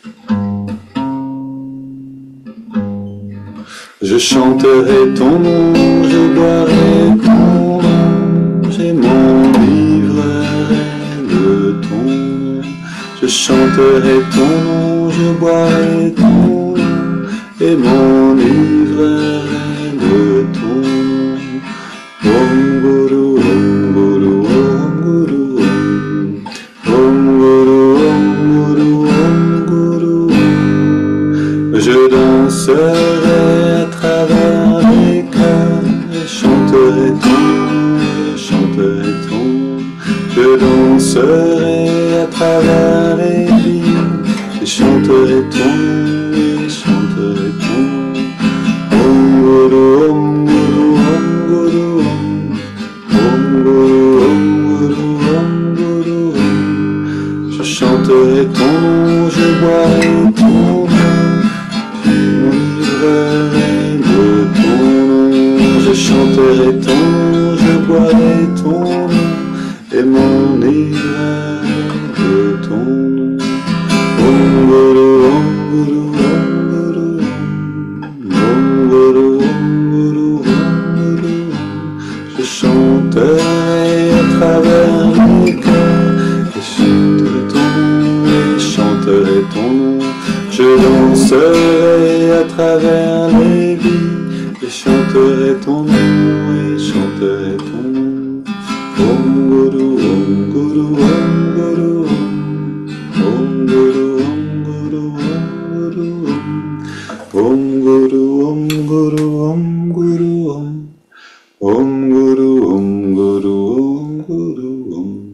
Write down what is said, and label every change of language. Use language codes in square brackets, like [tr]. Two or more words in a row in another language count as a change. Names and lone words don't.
[fr] Je chanterai ton nom, je boirai ton nom, je m'enivrerai de chanterai ton nom, je boirai ton nom et m'enivrerai de ton nom. [sa] ॐ गुरु, ॐ गुरु, ॐ गुरु, ॐ गुरु, ॐ गुरु, ॐ गुरु. [fr] Je danserai à travers les cœurs et chanterai ton nom, je chanterai ton nom. Je danserai à travers les vies et chanterai ton nom, et chanterai ton nom. [sa] ॐ गुरु, ॐ गुरु, ॐ गुरु, ॐ गुरु, ॐ गुरु, ॐ गुरु. [fr] Je chanterai ton nom, je boirai ton nom, m'enivrerai de ton nom. Je chanterai ton nom, je boirai ton nom et m'enivrerai de ton nom. [sa] ॐ गुरु, ॐ गुरु, ॐ गुरु, ॐ गुरु, ॐ गुरु, ॐ गुरु. [fr] Je chanterai à travers les cœurs et chanterai ton nom, et chanterai ton nom. Je danserai à travers les vies et chanterai ton nom, et chanterai ton nom. [sa] ॐ गुरु, ॐ गुरु, ॐ गुरु, ॐ गुरु, ॐ गुरु, ॐ गुरु, ॐ गुरु, ॐ गुरु, ॐ गुरु, ॐ गुरु, ॐ गुरु, ॐ.